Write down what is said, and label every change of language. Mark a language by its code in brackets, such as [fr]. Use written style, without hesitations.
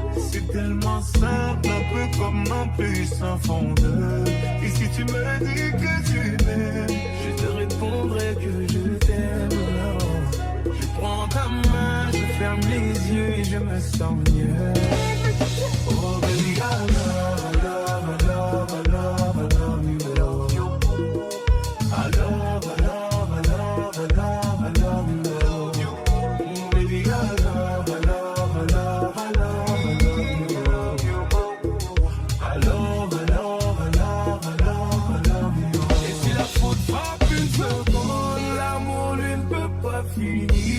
[fr] C'est tellement simple, un peu comme un puissant fondeur. Et si tu me dis que tu m'aimes, je te répondrai que je t'aime. Je prends ta main, je ferme les yeux et je me sens mieux. [en] Oh baby, I love, I love, I love, I love, I love you. I love, I love, I love, I love, I love you. Oh baby, I love, I love, I love, I love, I love you. I love, I love, I love, I love, I love you. [fr] Et si la faute frappe une seconde, l'amour lui ne peut pas finir.